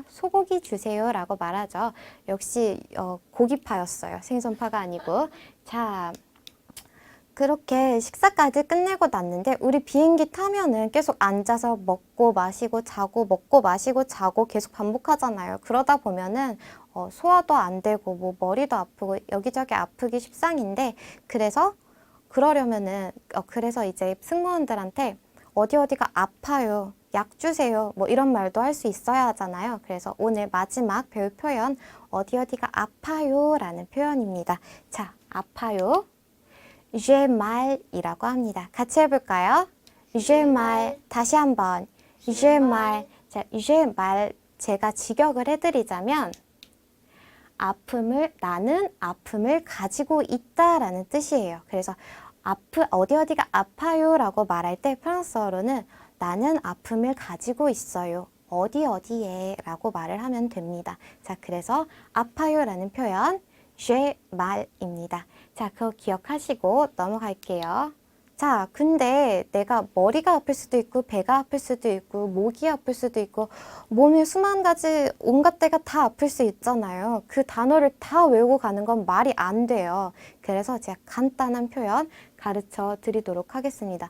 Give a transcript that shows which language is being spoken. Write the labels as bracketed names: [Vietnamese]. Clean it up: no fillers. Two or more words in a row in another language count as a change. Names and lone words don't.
[Korean] 소고기 주세요 라고 말하죠. 역시 고기파였어요. 생선파가 아니고. 자, 그렇게 식사까지 끝내고 났는데 우리 비행기 타면은 계속 앉아서 먹고 마시고 자고 먹고 마시고 자고 계속 반복하잖아요. 그러다 보면은 소화도 안 되고 뭐 머리도 아프고 여기저기 아프기 십상인데 그래서 이제 승무원들한테 어디가 아파요. 약 주세요. 뭐 이런 말도 할 수 있어야 하잖아요. 그래서 오늘 마지막 배울 표현 어디가 아파요 라는 표현입니다. 자, 아파요. [French] J'ai mal [Korean] 이라고 합니다. 같이 해볼까요? [French] J'ai mal. [Korean] 다시 한번. [French] J'ai mal. 자, j'ai mal. [Korean] 제가 직역을 해드리자면 나는 아픔을 가지고 있다라는 뜻이에요. 그래서 어디가 아파요 라고 말할 때 프랑스어로는 나는 아픔을 가지고 있어요. 어디에 라고 말을 하면 됩니다. 자, 그래서 아파요 라는 표현 [French] j'ai mal입니다. [Korean] 자, 그거 기억하시고 넘어갈게요. 자, 근데 내가 머리가 아플 수도 있고 배가 아플 수도 있고 목이 아플 수도 있고 몸에 수만 가지 온갖 데가 다 아플 수 있잖아요. 그 단어를 다 외우고 가는 건 말이 안 돼요. 그래서 제가 간단한 표현 가르쳐 드리도록 하겠습니다.